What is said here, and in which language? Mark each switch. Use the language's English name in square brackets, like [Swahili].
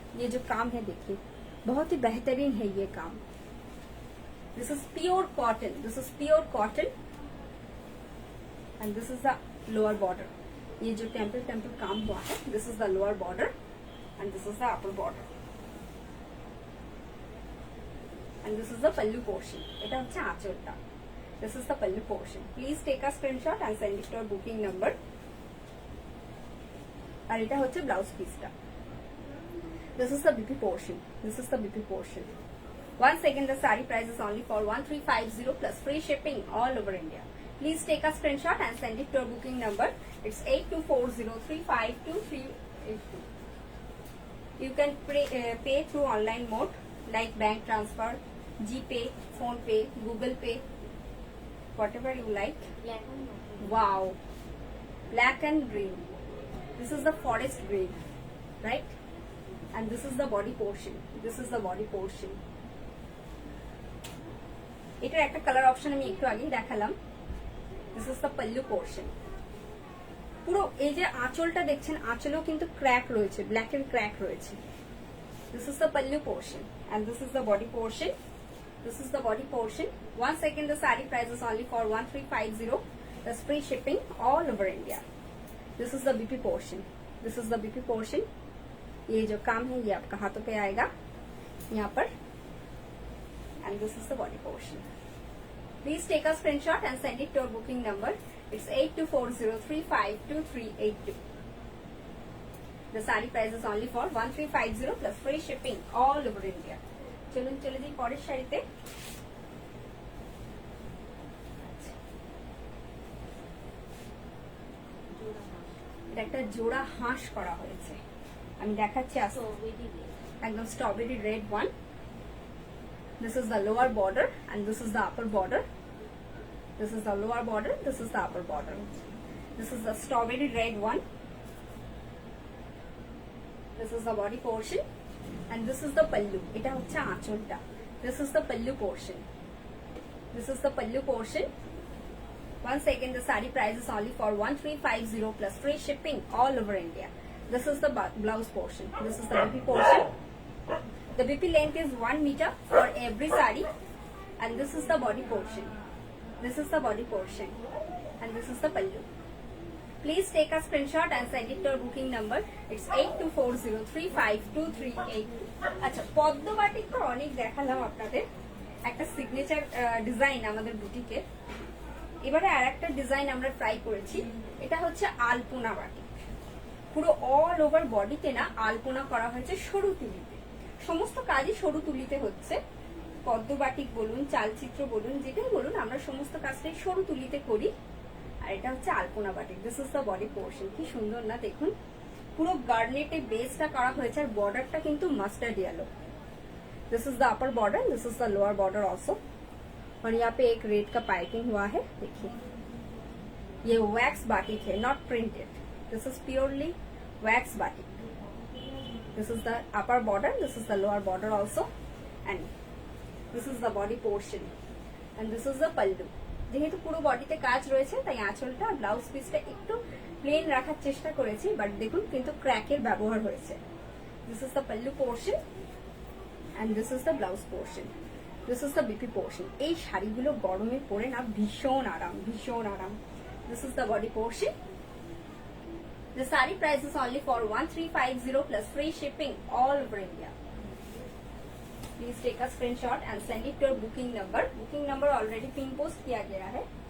[Hindi] ये जो काम है देखिए बहुत ही बेहतरीन है ये काम। [English] This is pure cotton, this is pure cotton and this is the lower border. [Hindi] ये जो टेम्पल टेम्पल काम हुआ है, [English] This is the lower border and this is the upper border and this is the pallu portion. [Bangla] এটা হচ্ছে আঁচলটা। [English] This is the pallu portion. Please take a screenshot and send it to our booking number. [Bangla] আর এটা হচ্ছে blouse পিসটা। [English] This is the BP portion. This is the BP portion. Once again the saree price is only for 1350 plus free shipping all over India. Please take a screenshot and send it to our booking number. It's 8240352382. You can pay through online mode like bank transfer, GPay, Phone Pay, Google Pay, whatever you like. Wow, black and green. This is the forest green, right? And this is the body portion. This is the body portion. [Bangla] এটার একটা colour option আমি একটু আগেই দেখালাম। [English] This is the pallu portion. [Bangla] পুরো এই যে আঁচলটা দেখছেন, আঁচলেও কিন্তু ক্র্যাক রয়েছে, ব্ল্যাক এর ক্র্যাক রয়েছে। [English] This is the pallu portion and this is the body portion. This is the body portion. Once again the saree price is only for 1350 plus free shipping all over India. This is the BP portion. This is the BP portion. [Hindi] ये जो काम है ये आपका हाथों पे आएगा यहाँ पर, [English] and this is the body portion. Please take a screenshot and send it to our booking number. It's 8240352382. The saree price is only for 1350 plus free shipping all over India. [Bangla] চলুন চলে যাই পরের শাড়িতে। এটা একটা জোড়া হাঁস করা হয়েছে, আমি দেখাচ্ছি একদম strawberry red one. [English] This is the lower border and this is the upper border. This is the lower border, this is the upper border. This is the strawberry red one. This is the body portion and this is the pallu. [Bangla] এটা হচ্ছে আঁচলটা। [English] This is the pallu portion. This is the pallu portion. Once again the saree price is only for 1350 plus free shipping all over India. This is the blouse portion. This is the BP portion. The BP length is 1 meter for every saree and this is the body portion. This is the body portion and this is the pallu. Please take a screenshot and send it to our booking number. It's 8240352382. [Bangla] আচ্ছা পদ্ম batik তো অনেক দেখালাম আপনাদের, একটা signature design আমাদের বুটিকে। এবারে আর একটা ডিজাইন আমরা ট্রাই করেছি, এটা হচ্ছে আলপনা বাটিক। পুরো অল ওভার বডিতে না আলপনা করা হয়েছে সরু তুলিতে, সমস্ত কাজই সরু তুলিতে হচ্ছে। পদ্ম বাটিক বলুন, চালচিত্র বলুন, যেটাই বলুন, আমরা সমস্ত কাজটাই সরু তুলিতে করি। আর এটা হচ্ছে আলপনা batik. [English] This is the body portion. [Bangla] কি সুন্দর না দেখুন, পুরো গার্নেটে বেসটা করা হয়েছে আর বর্ডারটা কিন্তু mustard yellow. [English] This is the upper border, this is the lower border also. [Hindi] और यहाँ पे एक रेड का पाइपिंग हुआ है, देखिए ये वैक्स बाटिक है, [English] Not printed. This is purely wax batik. This is the upper border, this is the lower border also, and this is the body portion, and this is the pallu. [Bangla] যেহেতু পুরো বডিতে কাজ রয়েছে তাই আঁচলটা ব্লাউজ পিসটা একটু প্লেন রাখার চেষ্টা করেছি, বাট দেখুন কিন্তু ক্র্যাকের ব্যবহার হয়েছে। [English] This is the pallu portion and this is the blouse portion, this is the BP portion। [Bangla] এই শাড়িগুলো গরমে পরে না ভীষণ আরাম, ভীষণ আরাম। [English] this is the body portion। the saree price is only for 1350 plus free shipping all over India। please take a screenshot and send it to your booking number। booking number already pin post [Hindi] किया गया है।